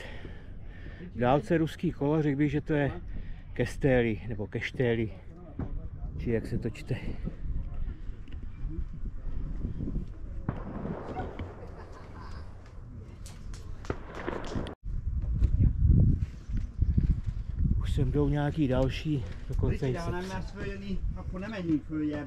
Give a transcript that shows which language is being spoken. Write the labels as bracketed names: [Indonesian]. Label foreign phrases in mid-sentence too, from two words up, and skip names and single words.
[Czech] V dálce ruský kolo, řekl bych, že to je Kestély, nebo Keštély, či jak se to čte. Už sem jdou nějaký další, dokonce [Hungarian] Rikki, nem mersz följönni, akkor nem menjünk följebb.